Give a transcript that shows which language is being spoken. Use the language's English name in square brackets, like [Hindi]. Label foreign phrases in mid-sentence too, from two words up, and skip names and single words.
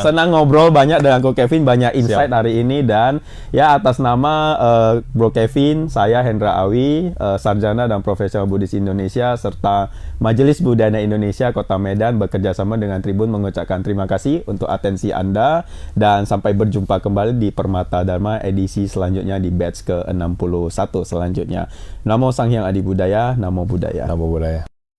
[Indonesian] Senang ngobrol banyak dengan Ko Kevin, banyak insight hari ini, dan ya atas nama Bro Kevin, saya Hendra Awi, sarjana dan profesional Buddhis Indonesia serta Majelis Budaya Indonesia Kota Medan, bekerja sama dengan Tribun, mengucapkan terima kasih untuk atensi Anda, dan sampai berjumpa kembali di Permata Dharma edisi selanjutnya di batch ke-61 selanjutnya. [Pali] Namo Sang Hyang Adi Budaya, Namo Buddhaya. Namo Buddhaya.